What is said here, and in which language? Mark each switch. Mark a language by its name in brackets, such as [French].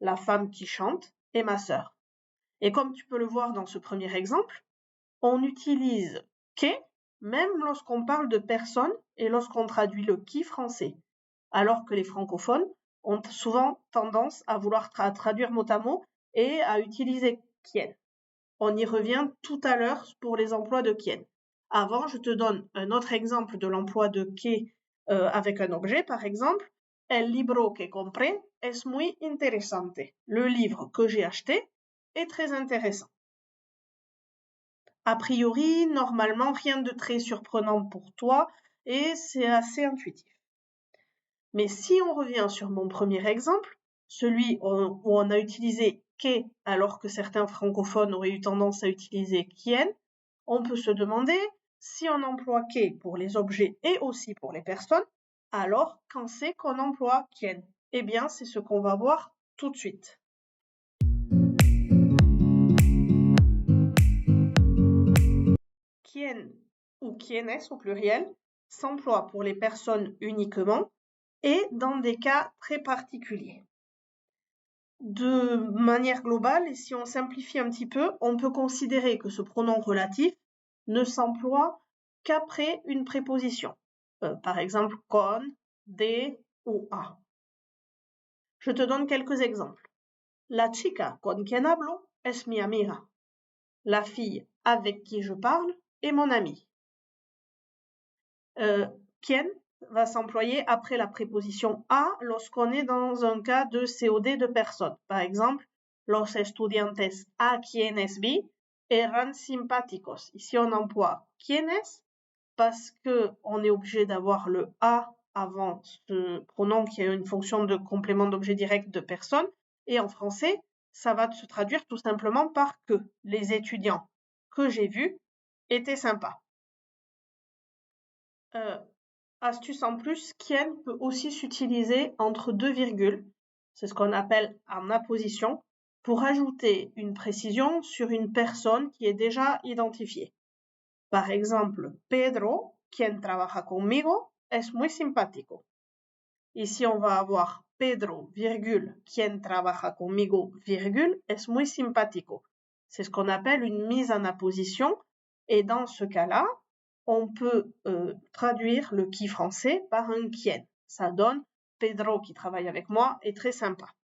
[French] La femme qui chante est ma sœur. Et comme tu peux le voir dans ce premier exemple, on utilise que même lorsqu'on parle de personne et lorsqu'on traduit le qui français, alors que les francophones ont souvent tendance à vouloir traduire mot à mot et à utiliser quien. On y revient tout à l'heure pour les emplois de quien. Avant, je te donne un autre exemple de l'emploi de que avec un objet, par exemple. [Spanish] El libro que compré es muy interesante. [French] Le livre que j'ai acheté est très intéressant. A priori, normalement, rien de très surprenant pour toi et c'est assez intuitif. Mais si on revient sur mon premier exemple, celui où on a utilisé que alors que certains francophones auraient eu tendance à utiliser quien, on peut se demander si on emploie que pour les objets et aussi pour les personnes, alors quand c'est qu'on emploie quien? Eh bien, c'est ce qu'on va voir tout de suite. Quien ou quienes au pluriel s'emploie pour les personnes uniquement et dans des cas très particuliers. De manière globale, et si on simplifie un petit peu, on peut considérer que ce pronom relatif ne s'emploie qu'après une préposition. Par exemple, con, de ou a. Je te donne quelques exemples. [Spanish] La chica con quien hablo es mi amiga. [French] La fille avec qui je parle est mon amie. Quien va s'employer après la préposition a lorsqu'on est dans un cas de COD de personne. Par exemple, [Spanish] los estudiantes a quienes vi eran simpáticos. [French] Ici, on emploie quienes parce qu'on est obligé d'avoir le a avant ce pronom qui a une fonction de complément d'objet direct de personne. Et en français, ça va se traduire tout simplement par que. Les étudiants que j'ai vus étaient sympas. Astuce en plus, quien peut aussi s'utiliser entre deux virgules, c'est ce qu'on appelle en apposition, pour ajouter une précision sur une personne qui est déjà identifiée. Par exemple, [Spanish] Pedro, quien trabaja conmigo, es muy simpático. [French] Ici, on va avoir Pedro, virgule, [Spanish] quien trabaja conmigo, [French] virgule, [Spanish] es muy simpático. [French] C'est ce qu'on appelle une mise en apposition. Et dans ce cas-là, on peut traduire le qui français par un quien. Ça donne Pedro qui travaille avec moi est très sympa.